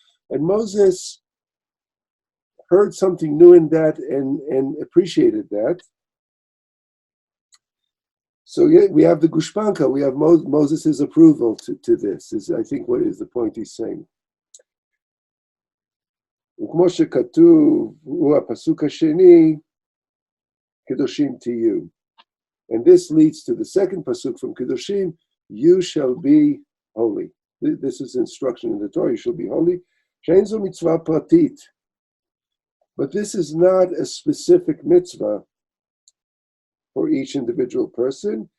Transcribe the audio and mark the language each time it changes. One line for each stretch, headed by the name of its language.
English: And Moses heard something new in that and appreciated that. So we have the gushpanka, we have Moses' approval to this, is I think what is the point he's saying.
Hebrew: וכמו שכתוב, הוא הפסוק השני, קדושים תהיו.
English: And this leads to the second pasuk from Kedoshim, you shall be holy. This is instruction in the Torah, you shall be holy.
Hebrew: שאין זו מצווה פרטית.
English: But this is not a specific mitzvah for each individual person.